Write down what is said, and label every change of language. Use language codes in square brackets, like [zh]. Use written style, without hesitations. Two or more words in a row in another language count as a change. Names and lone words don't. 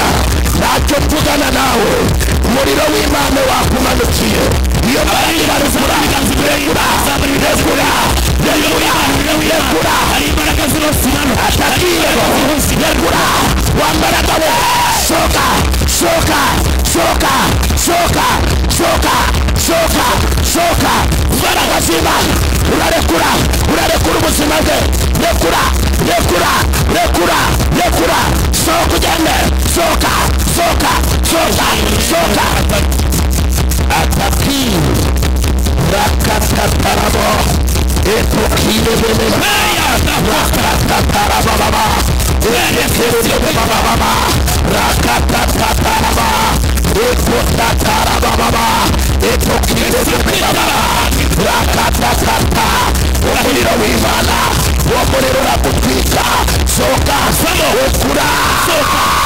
[rw] Ntacyo tugana nawe, umuriro w'Imana wakumanukiye, iyo mbaraga ibaruzura rekura, rekura, rekura, rekura, atakiremo rekura, wambaraga we soka, soka, soka, soka, soka, soka, soka, mbaraga z'Imana urarekura, urarekura ubuzima bwe, rekura, rekura, rekura, rekura, soka ugende, soka, soka, soka, soka, ataki rakatatarabo etokile bebe rakatatarabo baba etokile baba rakatatarabo ekotatarabo baba etokile bebe baba rakatatata, umuriro w'Imana, uwo muriro urakutwika, soka, rekura, soka,